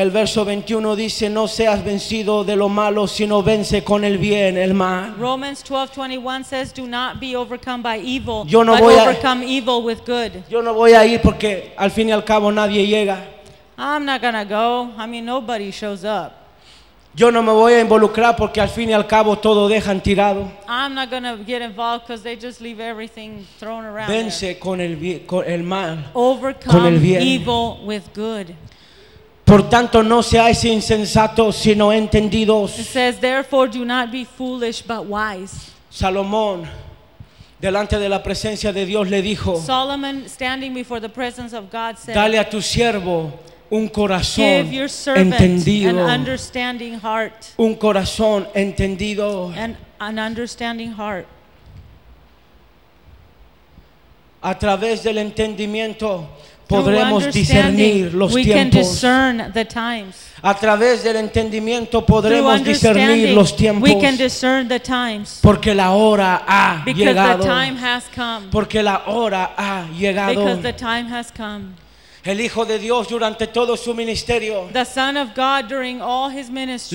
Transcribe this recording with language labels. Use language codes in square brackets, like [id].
[es] El verso 21 dice, no seas vencido de lo malo, sino vence con el bien el mal. [en] Romans 12:21 says, do not be overcome by evil, [es] yo no [en] but [es] voy [en] overcome [es] a, [en] evil with good. [es] Yo no voy a ir porque al fin y al cabo nadie llega. [en] I'm not gonna go. I mean, nobody shows up. [es] Yo no me voy a involucrar porque al fin y al cabo todo dejan tirado. [en] I'm not gonna get involved because they just leave everything thrown around. [es] Vence con el mal. [en] Overcome [es] con el bien. [en] Evil with good. [es] Por tanto, no seáis insensatos, sino entendidos. [en] It says, therefore, do not be foolish, but wise. [es] Salomón, delante de la presencia de Dios, le dijo. [en] Solomon, standing before the presence of God, said. [es] Dale a tu siervo. Un corazón entendido. [en] An understanding heart. [es] Un corazón entendido. [en] An understanding heart. [es] A través del entendimiento podremos discernir los tiempos. [en] We can discern the times. [es] A través del entendimiento podremos discernir los tiempos. [en] We can discern the times. [es] Porque la hora ha llegado. [en] Because the time has come. [es] Porque la hora ha llegado. [en] Because the time has come. [es] El Hijo de Dios durante todo su ministerio. [en] The Son of God during all his ministry.